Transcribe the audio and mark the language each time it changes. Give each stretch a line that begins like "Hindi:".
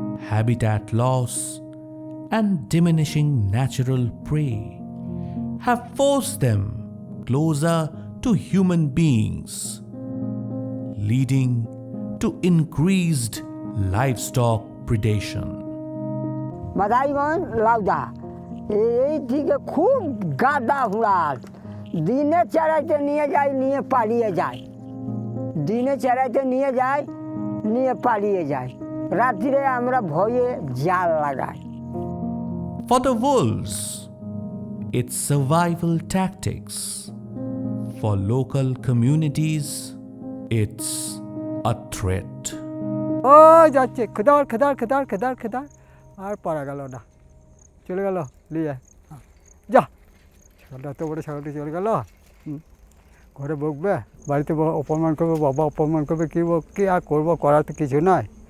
English: Habitat loss and diminishing natural prey have forced them closer to human beings, leading to increased livestock predation.
Bangla: মাদাইগঞ্জ লাউদা এই দিকে খুব গাদা হুড়াল, দিনে চড়াইতে নিয়ে যায়, নিয়ে পালিয়ে যায়, দিনে চড়াইতে নিয়ে যায়, নিয়ে পালিয়ে যায়, রাত্রে আমরা ভয়ে জাল লাগাই।
English: For the wolves, it's survival tactics. For local communities, it's a threat.
Bangla: ও যাচ্ছে খদার খদার খদার খদার খদার, আর পারা গেল না, চলে গেল নিয়ে যা। ছাগলটা এত বড় ছাগলটি চলে গেল, ঘরে বকবে, বাড়িতে অপমান করবে, বাবা অপমান করবে, কী আর করবো, করার তো কিছু নয়।